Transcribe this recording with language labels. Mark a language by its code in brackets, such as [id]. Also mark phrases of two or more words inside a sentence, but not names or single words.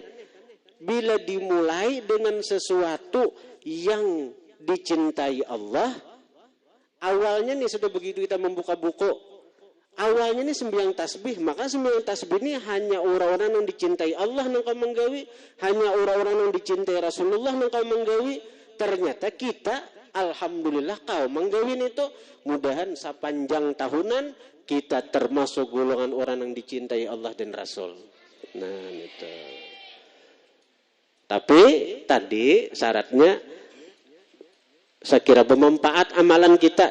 [id] Bila dimulai dengan sesuatu yang dicintai Allah, awalnya nih sudah begitu kita membuka buku, awalnya nih sembahyang tasbih, maka sembahyang tasbih ini hanya orang-orang yang dicintai Allah nang kau menggawi, hanya orang-orang yang dicintai Rasulullah nang kau menggawi. Ternyata kita alhamdulillah kau menggawin itu, mudahan sepanjang tahunan kita termasuk golongan orang yang dicintai Allah dan Rasul. Nah itu. Tapi tadi syaratnya saya kira bermanfaat amalan kita.